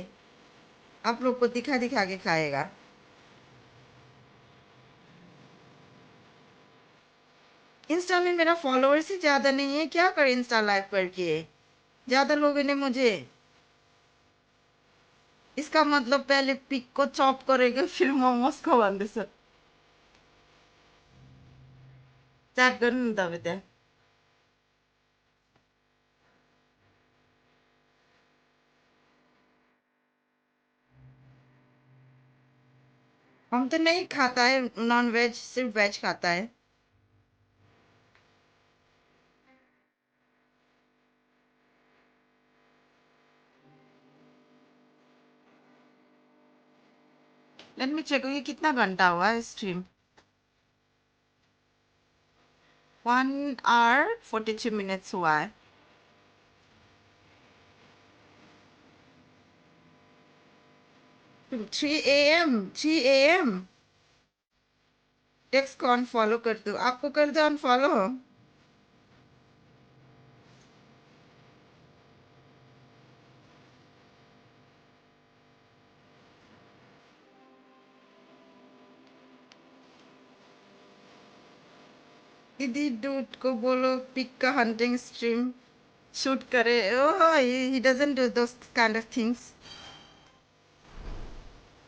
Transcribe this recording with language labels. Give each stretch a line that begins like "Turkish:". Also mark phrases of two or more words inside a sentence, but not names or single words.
Hindi: आप लोग को दिखा दिखा के खाएगा। इंस्टा में मेरा फॉलोअर्स ही ज्यादा नहीं है, क्या करे
English: Insta live
Hindi: करके? ज्यादा लोगों ने मुझे, इसका मतलब पहले पिक को चॉप करेगा फिर मोमोज को भन्दैछ।
Nepali: च्याट गर्नु नि तपाईँ त्यहाँ।
Hindi: हम तो नहीं खाता है
English: non veg,
Hindi: सिर्फ वेज खाता है।
English: Let me check,
Hindi: ये कितना घंटा हुआ है स्ट्रीम?
English: 1 hour 42 minutes
Hindi: हुआ है। 3 AM टेक्स्ट को अनफॉलो कर दो, आपको कर दो अनफॉलो। दीदी डूड को बोलो पिक का
English: hunting stream
Hindi: शूट करे। ओह,
English: he doesn't do those kind of things.